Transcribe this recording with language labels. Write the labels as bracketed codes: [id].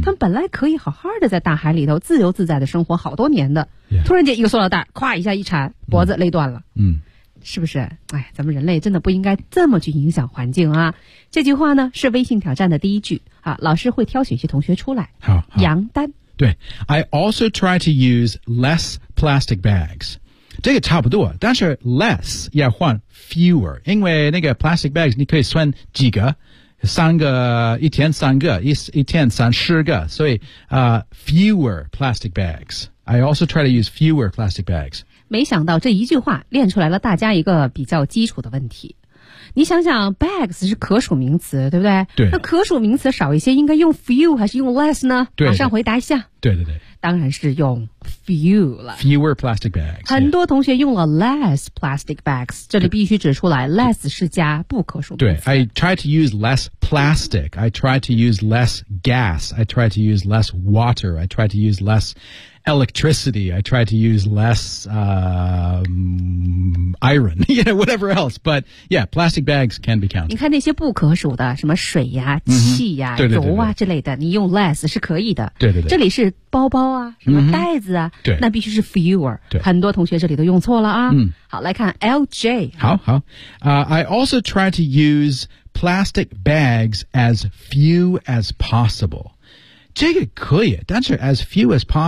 [zh] 他们本来可以好好的在大海里头自由自在的生活好多年的。 Yeah. 突然间一个塑料袋咵一下一缠脖子勒断了。嗯。是不是哎咱们人类真的不应该这么去影响环境啊。这句话呢是微信挑战的第一句啊老师会挑选一些同学出来。好。杨丹。 [en] 对 ,I also try to use less plastic bags. [zh] 这个差不多但是 less 要换 fewer, 因为那个 plastic bags 你可以算几个三个一天三个 一天三十个所以、 [en] fewer plastic bags. I also try to use fewer plastic bags. [zh] 没想到这一句话练出来了大家一个比较基础的问题。你想想 bags 是可数名词，对不对？对。那可数名词少一些，应该用 few 还是用 less 呢？对。马上回答一下。对对对。当然是用 few 了。 [en] Fewer plastic bags. [zh] 很多同学用了 [en] less plastic bags. [zh] 这里必须指出来 less 是加不可数名词。对。 [en] I try to use less plastic. I try to use less gas. I try to use less water. I try to use less electricity. I try to use less, iron. Yeah, whatever else. But yeah, plastic bags can be counted. [zh] 你看那些不可数的什么水呀、气呀、油啊之类的，你用 less 是可以的。对对对。这里是包包啊，什么袋子啊，那必须是 fewer。很多同学这里都用错了啊。好，来看 LJ。好好。 [en] I also try to use plastic bags as few as possible. [zh] 这个可以，但是 [en] as few as possible